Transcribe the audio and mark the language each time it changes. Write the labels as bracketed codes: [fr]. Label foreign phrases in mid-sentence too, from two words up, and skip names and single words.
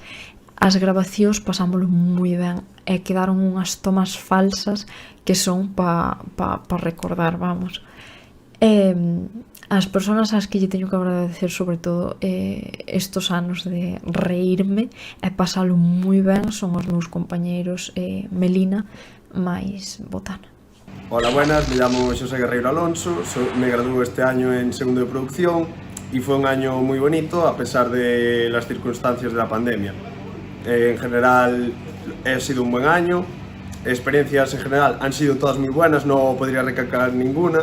[gl] As grabacións pasámoslo moi ben e quedaron unhas tomas falsas que son pa recordar, vamos. As persoas ás que lle teño que agradecer sobre todo estos anos de reírme e pasalo moi ben son os meus compañeiros Melina máis Botana. [es] Hola, buenas, me llamo Xosé Guerreiro Alonso, me gradué este año en segundo de producción y fue un año muy bonito a pesar de las circunstancias de la pandemia. En general ha sido un buen año, experiencias en general han sido todas muy buenas, no podría recalcar ninguna.